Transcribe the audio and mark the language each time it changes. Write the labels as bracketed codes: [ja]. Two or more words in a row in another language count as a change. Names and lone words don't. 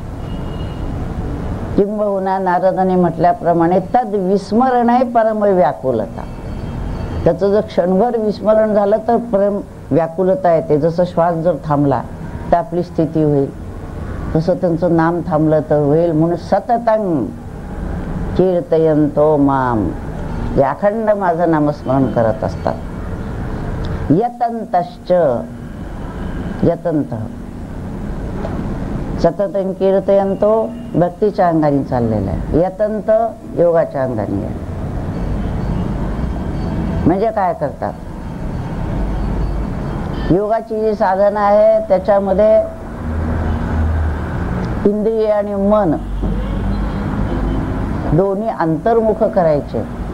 [mr] किंबहुना नारदाने म्हटल्याप्रमाणे तद विस्मरण आहे परम व्याकुलता. त्याचं जर क्षणभर विस्मरण झालं तर परम व्याकुलता येते. जसं श्वास जर थांबला तर आपली स्थिती होईल, तसं त्यांचं नाम थांबलं तर होईल. [sa] म्हणून सततं कीर्तयन्तो माम, [mr] जे अखंड माझं नामस्मरण करत असतात. [sa] यतन्तश्च, यतंत सततं कीर्तयन्तो [mr] भक्तीच्या अंगाने चाललेलं आहे. यतंत योगाच्या अंगाने आहे. म्हणजे काय करतात, योगाची जी साधना आहे त्याच्यामध्ये इंद्रिय आणि मन दोन्ही अंतर्मुख करायचे.